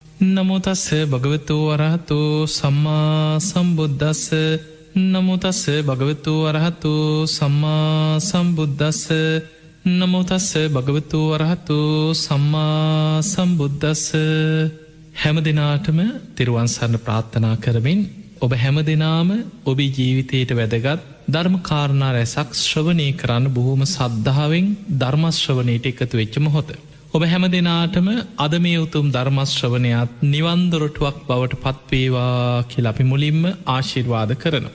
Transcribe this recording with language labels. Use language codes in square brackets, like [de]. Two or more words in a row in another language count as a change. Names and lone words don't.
[pi] නමෝ තස්ස භගවතු වරහතු සම්මා සම්බුද්දස්ස නමෝ තස්ස භගවතු වරහතු සම්මා සම්බුද්දස්ස නමෝ තස්ස භගවතු වරහතු සම්මා සම්බුද්දස්ස. [si] හැම දිනාටම තෙරුවන් සරණ ප්‍රාර්ථනා කරමින් ඔබ හැම දිනාම ඔබේ ජීවිතයට වැදගත් ධර්ම කාරණා රැසක් ශ්‍රවණය කරන්න බොහොම සද්ධාවෙන් ධර්ම ශ්‍රවණයට එකතු වෙච්ච මොහොත. ඔබ හැම දෙනාටම අද මේ උතුම් ධර්මශ්‍රවනයත් නිවන් දොරටුවක් බවට පත්වේවා කියලා අපි මුලින්ම ආශිර්වාද කරනවා.